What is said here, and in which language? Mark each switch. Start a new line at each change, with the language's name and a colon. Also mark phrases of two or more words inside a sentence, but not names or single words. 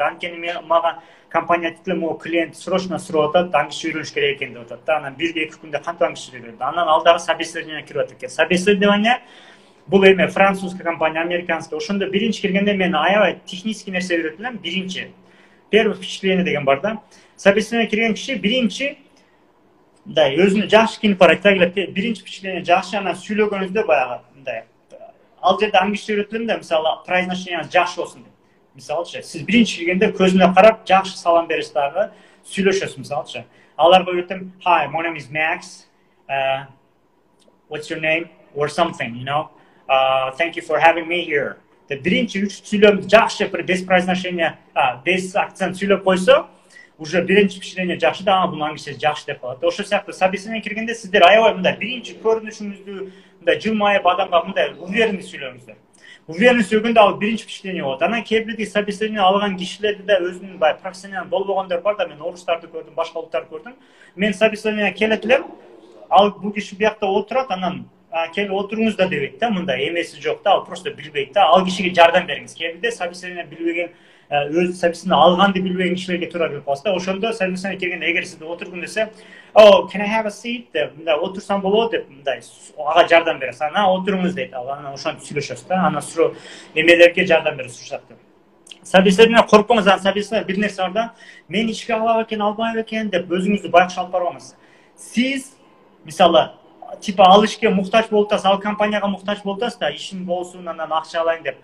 Kyrgyz: Анткени мага компания айтты, могу клиент срочно сурап атат, аңгиче үйрөнүш керек экен деп атат да. Анан 1-2 күндө кантип аңгиче үйрөнөт. Анан ал дагы собеседование кирип атат экен. Собеседование бул эме
Russian: французский компания,
Kyrgyz: американский. Ошондо биринчи киргенде мен аябай технический нерсе үйрөтүп элем. Биринчи
Russian: первое впечатление
Kyrgyz: деген бар да. Собеседование кирген киши биринчи мындай өзүнү жакшы кийинип барат эле. Биринчи впечатление жакшы, анан сүйлөгөнүздө баягы мындай ал жерде аңгиче үйрөтүлөм да, мисалы произношениеңиз жакшы болсун деп. Мисалычы, сиз биринчи киргенде көзүнө карап жакшы салам бересиз дагы, сүйлөшөсүз мисалычы. Аларга үйрөтөм,
English: "Hi, my name is Max. What's your name?" or something, you know. Thank you for having me here.
Kyrgyz: Деп биринчи үч сүйлөмдү жакшы
Russian: без произношения, без акцент
Kyrgyz: сүйлөп койсо, уже биринчи впечатление жакшы да, бул аңгиче жакшы деп калат. Ошол сыяктуу собеседование киргенде сиздер аябай мындай биринчи көрүнүшүңүздү мындай жылмайып адамга мындай уверенный сүйлөңүздөр. Уверенный сөйлөгөндө ал биринчи впечатление болот. Анан кээ бирди собеседование алган кишилерде да өзүнүн бай профессионал болбогондор бар да, мен орустарды көрдүм, башка улуттарды көрдүм. Мен собеседование келет элем, ал бул киши биякта отурат, анан келип отуруңуз да дебейт да, мындай эмеси жок да, ал просто билбейт да. Ал кишиге жардам бериңиз. Кээ бирде собеседование билбеген өз собеседование алганды билбеген кишилерге туура келип калат да. Ошондо собеседование келгенде эгер сизде отургун десе, "Oh, can I have a seat?" деп мындай отурсам болот деп мындай ага жардам бересиз. Анан отуруңуз дейт. Анан ошентип сүйлөшөсүз да. Анан суроо эмелерге жардам бересиз ушакта. Собеседование коркпоңуз, анан собеседование бир нерсе бар да, мен ишке алам экен, албайм экен деп өзүңүздү байкуш алып барбаңыз. Сиз мисалы типа ал ишке муктаж болуп атасыз, ал компанияга муктаж болуп атасыз да, ишим болсун, анан акча алайын деп.